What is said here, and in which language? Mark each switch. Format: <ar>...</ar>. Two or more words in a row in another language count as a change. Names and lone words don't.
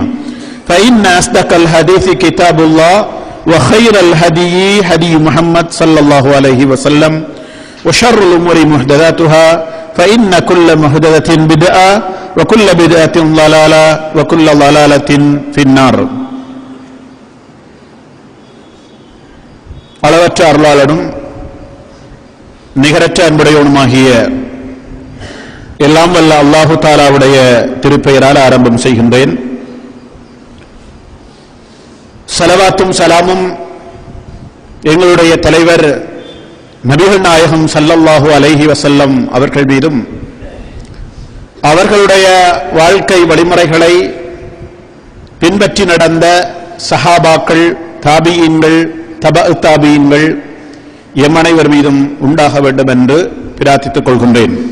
<ar>فإن أصدق الحديث كتاب الله وخير الهدي هدي محمد صلى الله عليه وسلم وشر الأمور محدثاتها فإن كل محدثة بدعة وكل بدعة ضلالة وكل ضلالة في النار.</ar> <ta>அளவற்ற அருளாளனும் நிகரற்ற அன்புடையவனுமாகிய எல்லாம் வல்ல அல்லாஹு தாலாவுடைய திருப்பெயரால் ஆரம்பம் செய்கின்றேன். ஸலவாத்தும் ஸலாமும் எங்களுடைய தலைவர் நபிகள் நாயகம்</ta> <ar>صلى الله عليه وسلم</ar> <ta>அவர்கள் மீதும் அவர்களுடைய வாழ்க்கை வழிமுறைகளை பின்பற்றி நடந்த சஹாபாக்கள், தாபியீன்கள், தபஅ தாபியீன்கள் எம் அனைவர் மீதும் உண்டாக வேண்டும் என்று பிரார்த்தித்துக் கொள்கின்றேன்.</ta>